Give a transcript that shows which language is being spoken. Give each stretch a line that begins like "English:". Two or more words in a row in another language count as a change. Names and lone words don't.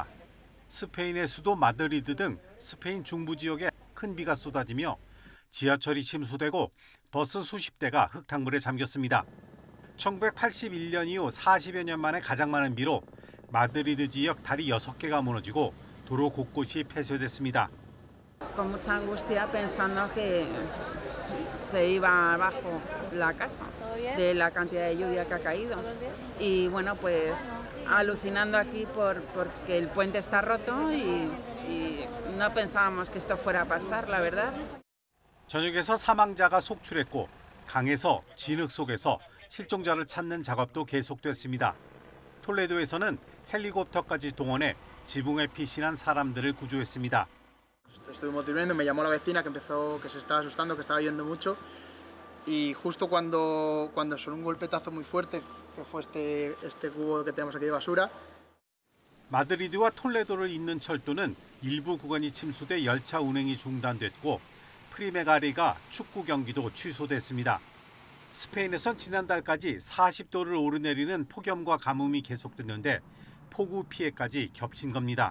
Korean: 스페인의 수도 마드리드 등 스페인 중부 지역에 큰 비가 쏟아지며 지하철이 침수되고 버스 수십 대가 흙탕물에 잠겼습니다. 1981년 이후 40여 년 만에 가장 많은 비로 마드리드 지역 다리 6개가 무너지고 도로 곳곳이 폐쇄됐습니다.
Spanish: con mucha angustia pensando que se iba abajo la casa de la cantidad de lluvia que ha caído. Y bueno, pues alucinando aquí porque el puente está roto y no pensábamos que esto fuera a pasar, la verdad.
Korean: 전역에서 사망자가 속출했고 강에서 진흙 속에서 실종자를 찾는 작업도 계속됐습니다. 톨레도에서는 헬리콥터까지 동원해 지붕에 피신한 사람들을 구조했습니다.
Spanish: Estuvimos durmiendo, me llamó la vecina que se estaba asustando, que estaba lloviendo mucho y justo cuando sonó un golpetazo muy fuerte, que fue este cubo que tenemos aquí de basura.
Korean: 마드리드와 톨레도를 잇는 철도는 일부 구간이 침수돼 열차 운행이 중단됐고 프리메가리가 축구 경기도 취소됐습니다. 스페인에선 지난달까지 40도를 오르내리는 폭염과 가뭄이 계속됐는데 폭우 피해까지 겹친 겁니다.